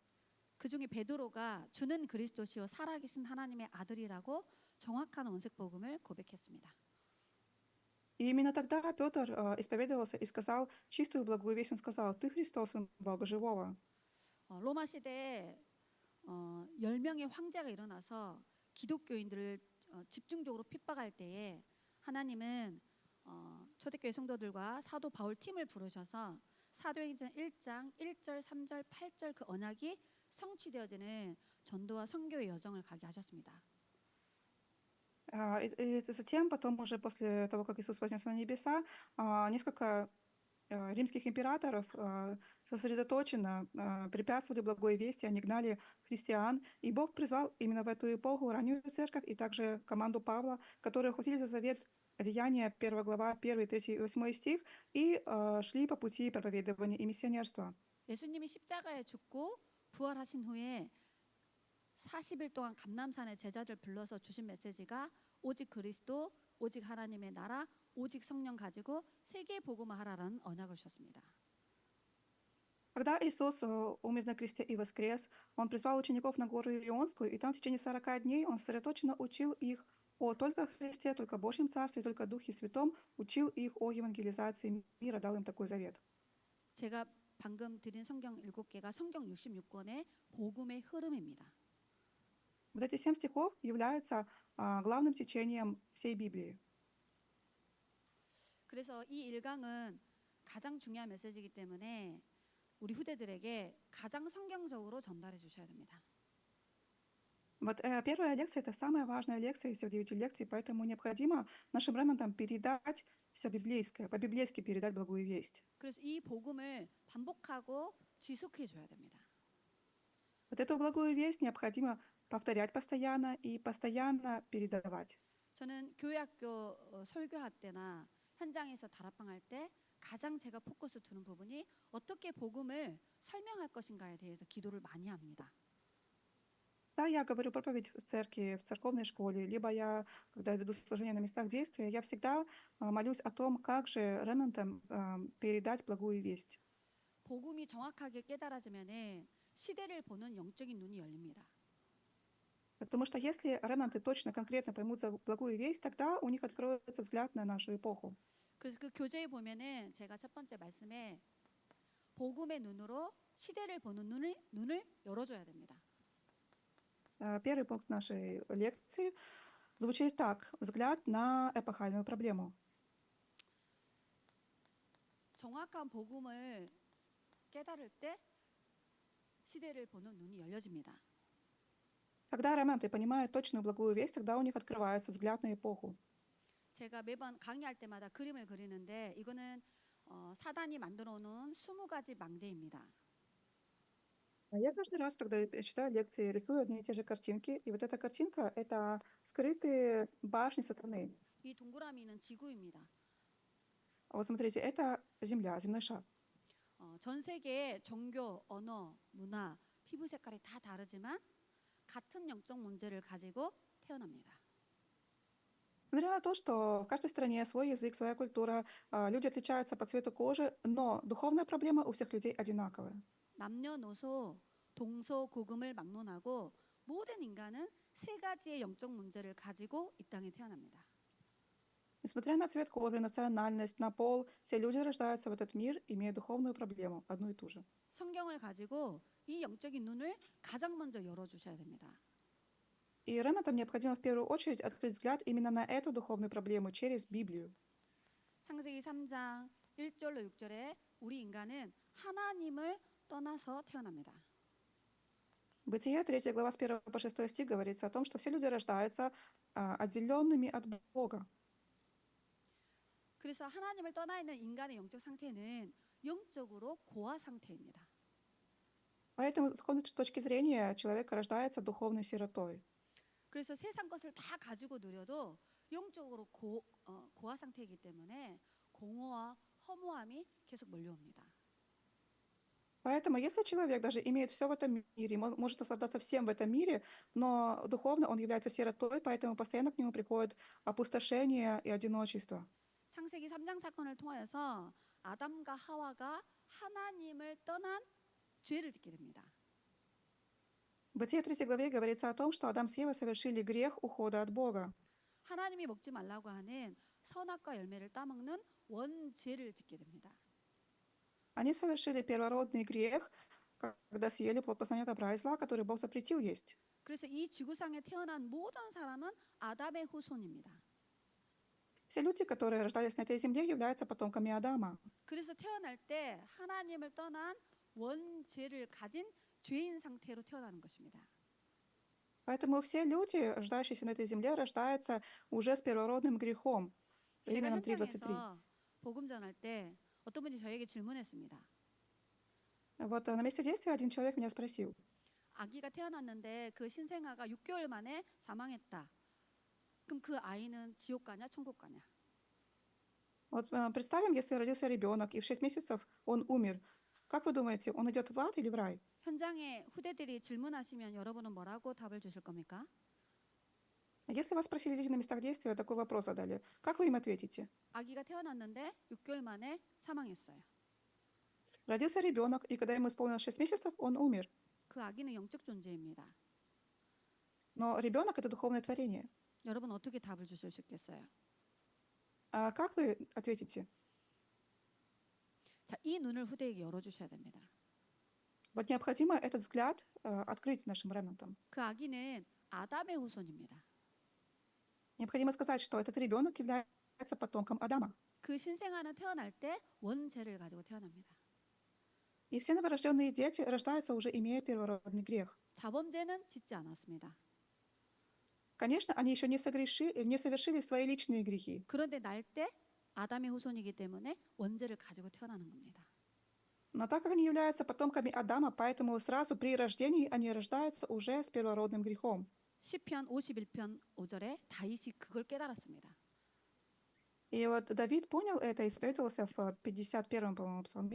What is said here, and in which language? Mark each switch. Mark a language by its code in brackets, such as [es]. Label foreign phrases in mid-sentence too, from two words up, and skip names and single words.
[ko] 그 중에 베드로가 주는 그리스도시요 살아계신 하나님의 아들이라고 정확한 원색 복음을 고백했습니다. [ru] И именно тогда Петр исповедовался и сказал чистую благую весть. Он сказал: «Ты Христос, Сын Бога живого». [ko] 로마 시대에 10명의 황제가 일어나서 기독교인들을 집중적으로 핍박할 때에 하나님은 초대교회 성도들과 사도 바울 팀을 부르셔서 사도행전 1장 1절, 3절, 8절 그 언약이 성취되어지는 전도와 선교의 여정을 가게 하셨습니다. [ru] И затем, потом уже после того, как Иисус вознесся на небеса, несколько римских императоров сосредоточенно препятствовали благой вести, они гнали христиан. И Бог призвал именно в эту эпоху раннюю церковь и также команду Павла, которые ухватили за завет Деяния, 1 глава, 1, 3, 8 стих, и шли по пути проповедования и миссионерства. [ko] 예수님이 십자가에 죽고 부활하신 후에 40일 동안 감람산에 제자들 불러서 주신 메시지가 오직 그리스도, 오직 하나님의 나라, 오직 성령 가지고 세계 복음화하라는 언약을 주셨습니다. [ru] Когда Иисус умер на кресте и воскрес, Он призвал учеников на гору Илионскую, и там в течение 40 дней Он сосредоточенно учил их о только Христе, только Божьем Царстве, только Духе Святом, учил их о евангелизации мира, дал им такой завет. [ko] 제가 방금 드린 성경 7개가 성경 66권의 복음의 흐름입니다. [ru] Вот эти 7 стихов являются главным течением всей Библии. [ko] 그래서 이 일강은 가장 중요한 메시지이기 때문에 우리 후대들에게 가장 성경적으로 전달해 주셔야 됩니다. [ru] Вот первая лекция — это самая важная лекция из всех 9 лекций, поэтому необходимо нашим ремнантам передать все библейское, по-библейски передать благую весть. [ko] 그래서 이 복음을 반복하고 지속해 줘야 됩니다. [ru] Вот эту благую весть необходимо повторять постоянно и постоянно передавать. [ko] 저는 교회학교 설교할 때나 현장에서 다락방할 때 가장 제가 포커스 두는 부분이 어떻게 복음을 설명할 것인가에 대해서 기도를 많이 합니다. [ru] Да, я говорю проповедь в церкви, в церковной школе, либо я, когда веду служение на местах действия, я всегда молюсь о том, как же ремнантам передать благую весть. [ko] 복음이 정확하게 깨달아지면은 시대를 보는 영적인 눈이 열립니다. [ru] Потому что если ремнанты точно, конкретно поймут за благую весть, тогда у них откроется взгляд на нашу эпоху. [ko] 그래서 그 교재에 보면은 제가 첫 번째 말씀에 복음의 눈으로 시대를 보는 눈을 열어줘야 됩니다. [ru] Первый пункт нашей лекции звучит так: взгляд на эпохальную проблему. [ko] 정확한 복음을 깨달을 때 시대를 보는 눈이 열려집니다. [ru] Когда ремнанты понимают точную благую весть, тогда у них открывается взгляд на эпоху. [ko] 제가 매번 강의할 때마다 그림을 그리는데 이거는 사단이 만들어 놓은 20가지 망대입니다. [ru] Я каждый раз, когда я читаю лекции, рисую одни и те же картинки, и вот эта картинка — это скрытые башни сатаны. [ko] 이 동그라미는 지구입니다. [ru] Вот смотрите, это Земля, земной шар. [ko] 전 세계의 종교, 언어, 문화, 피부 색깔이 다 다르지만 같은 영적 문제를 가지고 태어납니다. [ru] Несмотря на то, что в каждой стране свой язык, своя культура, люди отличаются по цвету кожи, но духовная проблема у всех людей одинаковая. [ko] 남녀노소, 동서고금을 막론하고 모든 인간은 세 가지의 영적 문제를 가지고 이 땅에 태어납니다. [ru] Несмотря на цвет кожи, национальность, на пол, все люди рождаются в этот мир, имея духовную проблему, одну и ту же. [ko] 성경을 가지고 이 영적인 눈을 가장 먼저 열어주셔야 됩니다. [ru] И ремнантам необходимо в первую очередь открыть взгляд именно на эту духовную проблему через Библию. [ko] 창세기 3장 1절로 6절에 우리 인간은 하나님을 떠나서 태어납니다. [ru] Бытие, 3 глава, с 1 по 6 стих говорится о том, что все люди рождаются отделенными от Бога. [ko] 그래서 하나님을 떠나 있는 인간의 영적 상태는 영적으로 고아 상태입니다. [ru] Поэтому, с духовной точки зрения, человек рождается духовной сиротой. [ko] 그래서 세상 것을 다 가지고 누려도 영적으로 고아 상태이기 때문에 공허와 허무함이 계속 몰려옵니다. [ru] Поэтому, если человек даже имеет все в этом мире, может наслаждаться всем в этом мире, но духовно он является сиротой, поэтому постоянно к нему приходит опустошение и одиночество. [ko] 창세기 3장 사건을 통하여서 아담과 하와가 하나님을 떠난 죄를 짓게 됩니다. [ru] В Бытие 3 главе говорится о том, что Адам с Евой совершили грех ухода от Бога. [ko] 하나님이 먹지 말라고 하는 선악과 열매를 따먹는 원죄를 짓게 됩니다. [ru] Они совершили первородный грех, когда съели плод познания добра и зла, который Бог запретил есть. [ko] 그래서 이 지구상에 태어난 모든 사람은 아담의 후손입니다. [ru] Все люди, которые рождались на этой земле, являются потомками Адама. [ko] 그래서 태어날 때 하나님을 떠난 원죄를 가진 죄인 상태로 태어나는 것입니다. [ru] Поэтому все люди, рождающиеся на этой земле, рождаются уже с первородным грехом. [ko] 제가 [ru] Римлянам 3:23. [ko] 현장에서 복음 전할 때 어떤 분이 저에게 질문했습니다. [ru] Вот на месте действия один человек меня спросил: [ko] 아기가 태어났는데 그 신생아가 6개월 만에 사망했다. 그럼 그 아이는 지옥 가냐 천국 가냐? [ru] Вот представим, если родился ребенок, и в 6 месяцев он умер. Как вы думаете, он идет в ад или в рай? [ko] 현장에 후대들이 질문하시면 여러분은 뭐라고 답을 주실 겁니까? [ru] Если вас спросили люди на местах действия, такой вопрос задали, как вы им ответите? [ko] 아기가 태어났는데 6개월 만에 사망했어요. [ru] Родился ребенок, и когда ему исполнилось 6 месяцев, он умер. [ko] 그 아기는 영적 존재입니다. [ru] Но ребенок — это духовное творение. [ko] 여러분 어떻게 답을 주실 수 있겠어요? [ru] А как вы ответите? [ko] 자, 이 눈을 후대에게 열어주셔야 됩니다. [ru] Вот необходимо этот взгляд открыть нашим ремнантам. [ko] 그 아기는 아담의 후손입니다. [ru] Необходимо сказать, что этот ребенок является потомком Адама. [ko] 그 신생아는 태어날 때 원죄를 가지고 태어납니다. [ru] И все новорожденные дети рождаются уже имея первородный грех. [ko] 자범죄는 짓지 않았습니다. [ru] Конечно, они еще не совершили свои личные грехи. [ko] 그런데 날 때 아담의 후손이기 때문에 원죄를 가지고 태어나는 겁니다. [ru] Но так как они являются потомками Адама, поэтому сразу при рождении они рождаются уже с первородным грехом. [ko] 시편 51편 5절에 다윗이 그걸 깨달았습니다. [ru] И вот Давид понял это и исповедовался в 51-м, по-моему, псалме.